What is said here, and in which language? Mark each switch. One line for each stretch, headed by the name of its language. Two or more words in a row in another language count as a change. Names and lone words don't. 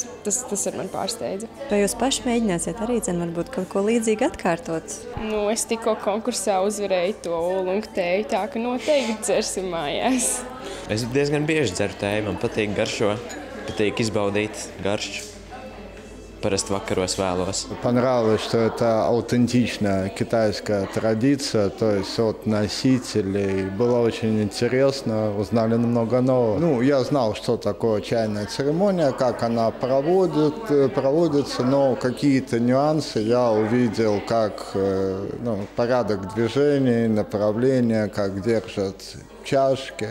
Latvian: Tas ar mani pārsteidza. Vai jūs paši mēģināsiet arī, varbūt kaut ko līdzīgi atkārtot? Es tikko konkursā uzvarēju to oolungu tēju, tā ka noteikti dzersim mājās. Es diezgan bieži dzeru tēju, man patīk garšo, patīk izbaudīt garšu. Parasti vakaros vēlos.
Russian: Понравилось, что это аутентичная китайская традиция, то есть от носителей. Было очень интересно, узнали много нового. Я знал, что такое чайная церемония, как она проводится, но какие-то нюансы я увидел, как порядок движений, направления, как держат чашки.